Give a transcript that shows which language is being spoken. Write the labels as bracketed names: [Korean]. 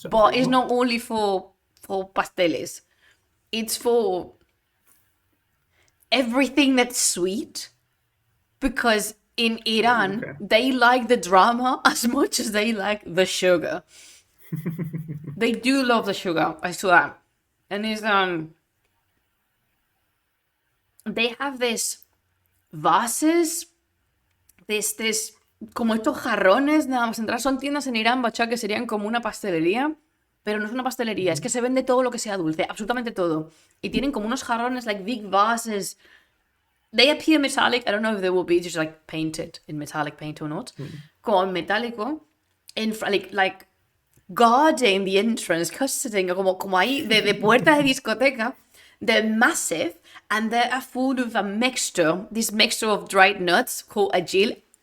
[English] but it's not only for pasteles. It's for everything that's sweet, because in Iran they like the drama as much as they like the sugar. They do love the sugar, I swear. And it's they have this vases, this [Spanish] como estos jarrones, nada más entrar, son tiendas en Irán, bacha, que serían como una pastelería, pero no es una pastelería, es que se vende todo lo que sea dulce, absolutamente todo. Y tienen como unos jarrones, [English] like big vases. They appear metallic. I don't know if they will be just like painted in metallic paint or not. [Spanish] Como en metálico, [English] like guarding the entrance, [Spanish] custarding, como ahí de puerta de discoteca. [English] They're massive and they are full of a mixture, this mixture of dried nuts called agil.